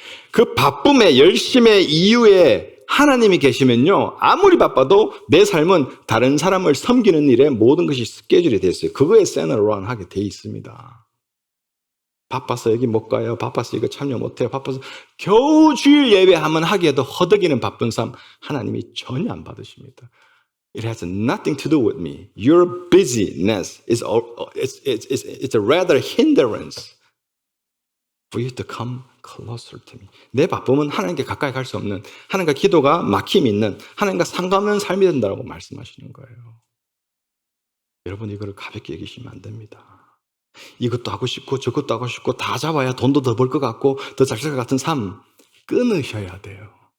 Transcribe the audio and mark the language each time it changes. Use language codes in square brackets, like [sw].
[ko] 그 바쁨의 열심의 이유에 하나님이 계시면요, 아무리 바빠도 내 삶은 다른 사람을 섬기는 일에 모든 것이 스케줄이 되어 있어요. 그거에 세너런 하게 되어 있습니다. 바빠서 여기 못 가요. 바빠서 이거 참여 못 해요. 바빠서 겨우 주일 예배하면 하기에도 허덕이는 바쁜 삶, 하나님이 전혀 안 받으십니다. [en] It has nothing to do with me. Your busyness is it's a rather hindrance for you to come closer to me. [ko] 내 바쁨은 하나님께 가까이 갈 수 없는, 하나님과 기도가 막힘이 있는, 하나님과 상관없는 삶이 된다고 말씀하시는 거예요. 여러분, 이거를 가볍게 여기시면 안 됩니다. 이것도 하고 싶고 저것도 하고 싶고 다 잡아야 돈도 더 벌 것 같고 더 잘 살 것 같은 삶 끊으셔야 돼요.